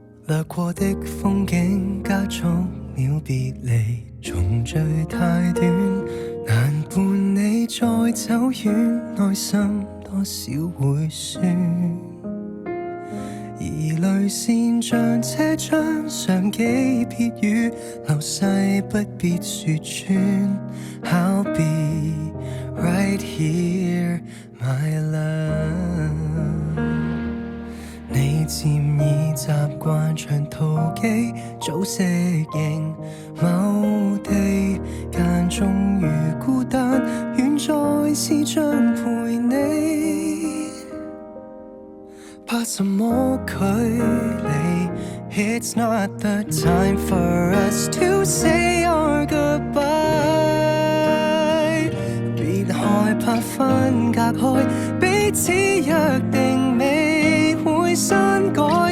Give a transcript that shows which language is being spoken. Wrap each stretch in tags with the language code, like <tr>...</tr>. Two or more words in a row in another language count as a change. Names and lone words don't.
<yue>掠過的風景加速了別離，重聚太短，難伴你再走遠，內心多少會酸。而淚線像這張相機撇語，流逝不必說穿。</yue> <en>I'll be right here, my love。</en> <yue>你漸已習慣長途機，早適應某地，間終於孤單，遠在視像陪你。怕什麼距離</yue> <en>？It's not the time for us to say our goodbye。</en> <yue>別害怕分隔開，彼此約定未會刪改。</yue>